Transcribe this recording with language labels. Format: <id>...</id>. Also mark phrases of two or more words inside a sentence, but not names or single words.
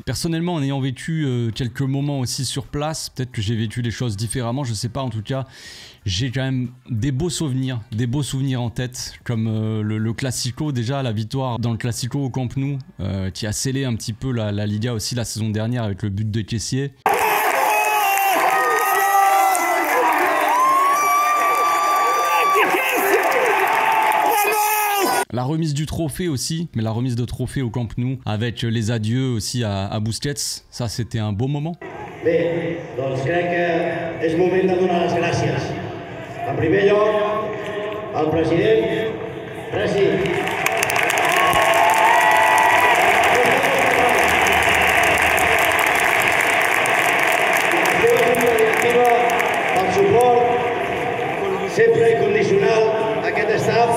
<fr>Personnellement, en ayant vécu quelques moments aussi sur place, peut-être que j'ai vécu les choses différemment, je sais pas, en tout cas, j'ai quand même des beaux souvenirs en tête, comme le Classico, déjà, la victoire dans le Classico au Camp Nou, qui a scellé un petit peu la Liga aussi la saison dernière avec le but de Kessié. La remise du trophée aussi, mais la remise de trophée au Camp Nou, avec les adieux aussi à Busquets, ça c'était un beau moment.</fr> <ca>Bé, doncs crec que és moment de donar les gràcies. En primer lloc, al president Presi. El suport sempre incondicional a aquest staff.</ca>